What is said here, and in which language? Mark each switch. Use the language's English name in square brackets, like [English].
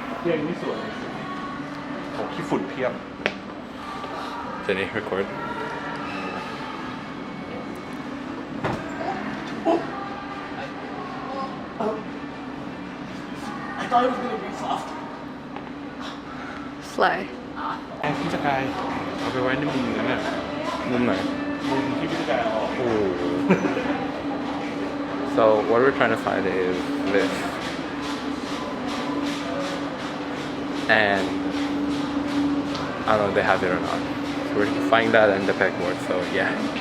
[Thai] เพียงนี่สวยของขี้ฝุ่นเพียบ [English] Did he record? I thought it was gonna be soft Slay. [Thai] แอนพี่สกายเอาไปไว้ในมุมนั้นน่ะมุมไหน มุมที่พี่สกายออก [English] So what we're trying to find is this, and I don't know if they have it or not. So we're finding that in the pegboard. So yeah.